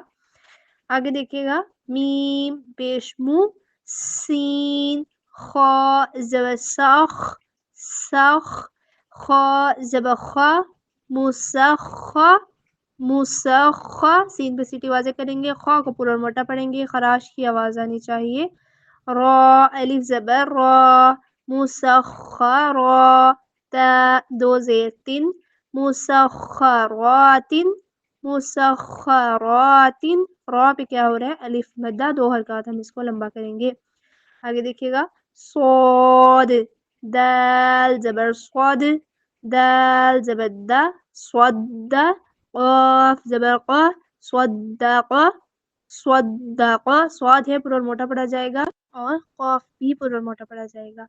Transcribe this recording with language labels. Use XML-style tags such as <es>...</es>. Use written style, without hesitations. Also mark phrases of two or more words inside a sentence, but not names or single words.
<ur>آگے دیکھیے گا میم پیش مو سین خا زبر ساخ ساخ خا زبر خا مسخا مسخا سین پہ سیٹی واضح کریں گے، خا کو پورا موٹا پڑھیں گے، خراش کی آواز آنی چاہیے. را الف زبر را مسخرا تا 2 زیر 3 مسخرات مسخرات. را پہ کیا ہو رہا ہے الف مدہ 2 حرکات ہم اس کو لمبا کریں گے. آگے دیکھیے گا صاد دال زبر صاد دال زبر دا صد قاف زبر قا صدق صدق. صاد ہے پورا موٹا پڑھا جائے گا اور قاف بھی پر موٹا پڑا جائے گا.</ur>